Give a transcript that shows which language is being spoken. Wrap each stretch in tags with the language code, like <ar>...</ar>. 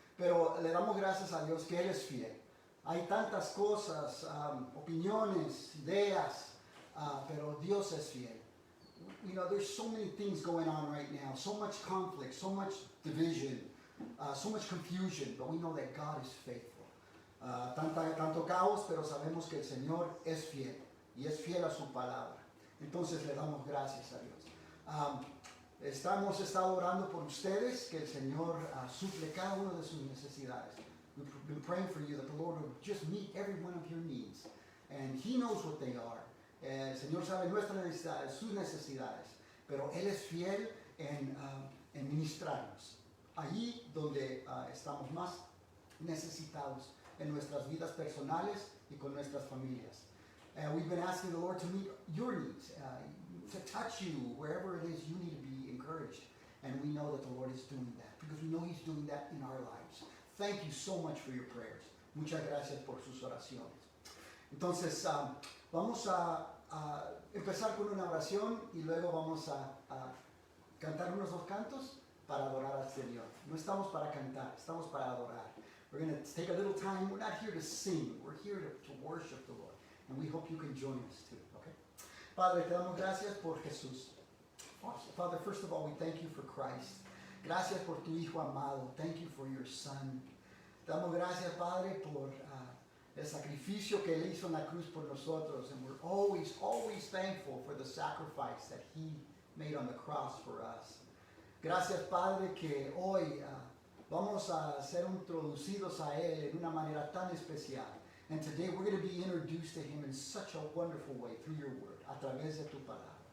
<es>Pero le damos gracias a Dios que Él es fiel. Hay tantas cosas, opiniones, ideas, pero Dios es fiel.</es> <en>You know, there's so many things going on right now, so much conflict, so much division, so much confusion, but we know that God is faithful.</en> <es>Tanto caos, pero sabemos que el Señor es fiel y es fiel a su palabra. Entonces le damos gracias a Dios. Hemos estado orando por ustedes, que el Señor suple cada una de sus necesidades.</es> <en>We've been praying for you that the Lord would just meet every one of your needs. And He knows what they are.</en> <es>El Señor sabe nuestras necesidades, sus necesidades. Pero Él es fiel en ministrarnos. Allí donde estamos más necesitados en nuestras vidas personales y con nuestras familias.</es> <en>We've been asking the Lord to meet your needs, to touch you wherever it is you need to be encouraged. And we know that the Lord is doing that because we know He's doing that in our lives. Thank you so much for your prayers.</en> <es>Muchas gracias por sus oraciones. Entonces, vamos a empezar con una oración y luego vamos a cantar unos dos cantos para adorar al Señor. No estamos para cantar, estamos para adorar.</es> <en>We're going to take a little time. We're not here to sing. We're here to worship the Lord. And we hope you can join us too, okay?</en> <es>Padre, te damos gracias por Jesús.</es> <en>Father, first of all, we thank you for Christ.</en> <es>Gracias por tu Hijo amado.</es> <en>Thank you for your Son.</en> <es>Te damos gracias, Padre, por el sacrificio que Él hizo en la cruz por nosotros.</es> <en>And we're always, always thankful for the sacrifice that He made on the cross for us.</en> <es>Gracias, Padre, que hoy vamos a ser introducidos a Él en una manera tan especial.</es> <en>And today we're going to be introduced to Him in such a wonderful way through your word,</en> <es>a través de tu palabra.</es>